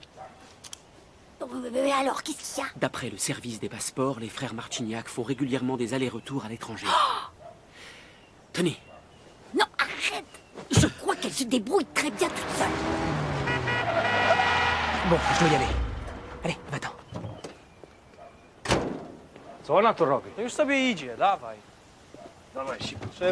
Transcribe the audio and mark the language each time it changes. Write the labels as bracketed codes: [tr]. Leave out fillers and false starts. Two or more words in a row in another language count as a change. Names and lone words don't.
[fr] Mais alors, qu'est-ce qu'il y a? D'après le service des passeports, les frères Marchignac font régulièrement des allers-retours à l'étranger. Tony. Non, arrête. Je crois qu'elle se débrouille très bien toute seule. Bon, je dois y aller. Allez, va-t'en. [pl] Co ona tu robi? To już sobie idzie, dawaj. Dawaj, szybko.